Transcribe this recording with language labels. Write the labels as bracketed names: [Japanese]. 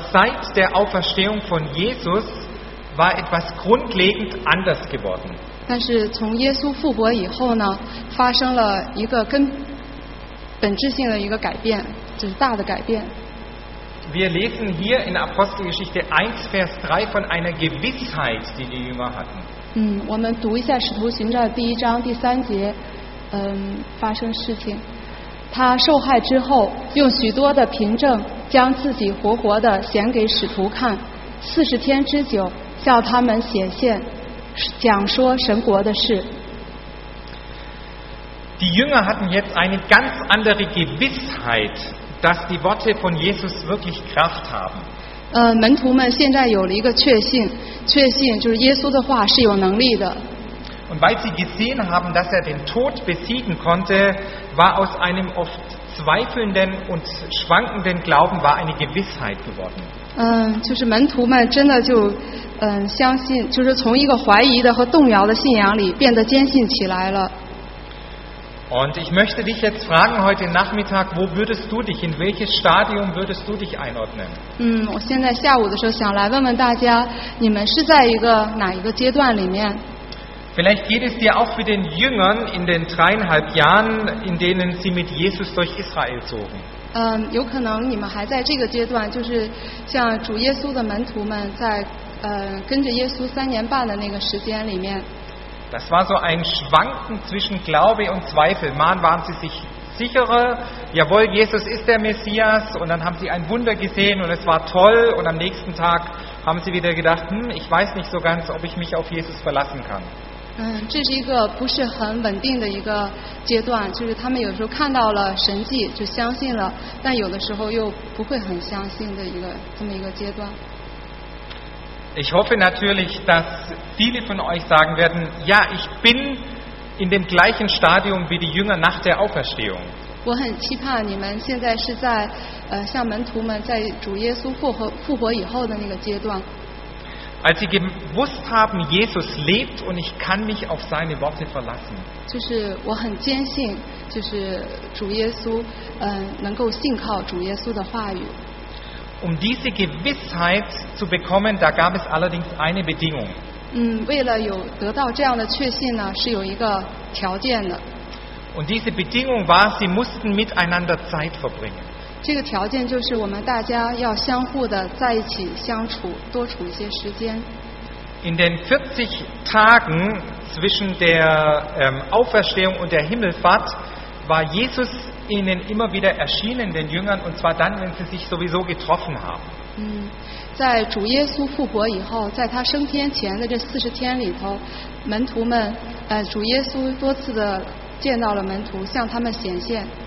[German] seit der Auferstehung von Jesus war etwas grundlegend anders geworden. [Chinese] 但是从耶稣复活以后呢，发生了一个根本质性的一个改变，就是大的改变。 [German] Wir lesen hier in Apostelgeschichte 1, Vers 3 von einer Gewissheit, die die Jünger hatten. [Chinese] 我们读一下《使徒行传》第一章第三节，发生事情。他受害之后，用许多的凭证将自己活活的显给使徒看，四十天之久，向他们显现，讲说神国的事。 [German] Die Jünger hatten jetzt eine ganz andere Gewissheit, dass die Worte von Jesus wirklich Kraft haben. [Chinese] 门徒们现在有了一个确信，确信就是耶稣的话是有能力的。 [German] Und weil sie gesehen haben, dass er den Tod besiegen konnte, war aus einem oft zweifelnden und schwankenden Glauben war eine Gewissheit geworden. [Chinese] 就是门徒们真的就相信，就是从一个怀疑的和动摇的信仰里变得坚信起来了。 [German] Und ich möchte dich jetzt fragen heute Nachmittag, wo würdest du dich, in welches Stadium würdest du dich einordnen? [Chinese] 我现在下午的时候想来问问大家，你们是在一个哪一个阶段里面？ [German] Vielleicht geht es dir auch wie den Jüngern in den 3,5 Jahren, in denen sie mit Jesus durch Israel zogen. [Chinese] 有可能你们还在这个阶段，就是像主耶稣的门徒们在跟着耶稣三年半的那个时间里面。 [German] Das war so ein Schwanken zwischen Glaube und Zweifel. Mal waren sie sich sicherer, jawohl, Jesus ist der Messias, und dann haben sie ein Wunder gesehen und es war toll, und am nächsten Tag haben sie wieder gedacht, ich weiß nicht so ganz, ob ich mich auf Jesus verlassen kann. [Chinese] 这是一个不是很稳定的一个阶段，就是他们有时候看到了神迹就相信了，但有的时候又不会很相信的一个这么一个阶段。 [German] Ich hoffe natürlich, dass viele von euch sagen werden, ja, ich bin in dem gleichen Stadium wie die Jünger nach der Auferstehung. [Chinese] 我很期盼你们现在是在像门徒们在主耶稣复活以后的那个阶段。 [German] Als sie gewusst haben, Jesus lebt und ich kann mich auf seine Worte verlassen. [Chinese] 就是我很坚信，就是主耶稣，能够信靠主耶稣的话语。 [German] Um diese Gewissheit zu bekommen, da gab es allerdings eine Bedingung. [Chinese] 为了有得到这样的确信呢，是有一个条件的。 [German] Und diese Bedingung war, sie mussten miteinander Zeit verbringen. [Chinese] 这个条件就是我们大家要相互的在一起相处，多处一些时间。 [German] In den 40 Tagen zwischen der Auferstehung und der Himmelfahrt war Jesus ihnen immer wieder erschienen, den Jüngern, und zwar dann, wenn sie sich sowieso getroffen haben. [Chinese] 在主耶稣复活以后，在他升天前的这40天里头，门徒们，主耶稣多次的见到了门徒，向他们显现。